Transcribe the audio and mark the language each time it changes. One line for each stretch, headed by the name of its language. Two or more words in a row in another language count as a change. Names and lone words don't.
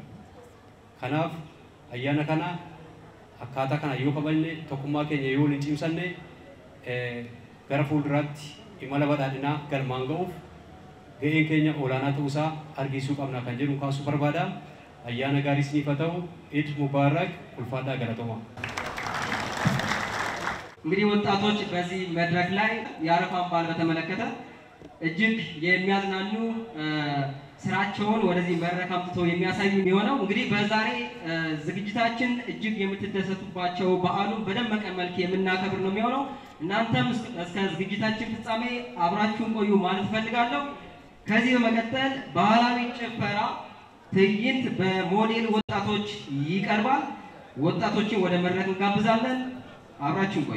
Oromo: Kanaaf ayyaana kana akkaataa kana yoo kabajne tokkummaa keenya yoo waliin cimsanne gara fuulduraatti imala badhaadhinaa galmaan ga'uuf ga'een keenya olaanaa ta'uusaa argisiisuu qabna kan jedhu kaasuu barbaada. Ayyaana gaarii isiniif haa ta'u.
Arabic: عيد مبارك
Oromo: ulfaadhaa galatoomaa.
Amharic: እንግዲህ ወጣቶች በዚህ መድረክ ላይ የአረፋን በዓል በተመለከተ እጅግ የሚያዝናኑ ስራቸውን ወደዚህ መድረክ አምጥተው የሚያሳዩ የሚሆነው እንግዲህ በዛሬ ዝግጅታችን እጅግ የምትደሰቱባቸው በዓሉን በደመቀ መልክ የምናከብር ነው የሚሆነው። እናንተም እስከ ዝግጅታችን ፍጻሜ አብራችሁን ቆዩ ማለት ፈልጋለሁ። ከዚህ በመቀጠል ባህላዊ ጭፈራ ትዕይንት በሞዴል ወጣቶች ይቀርባል። ወጣቶችን ወደ መድረክ እንጋብዛለን። አብራችሁን ቆዩ።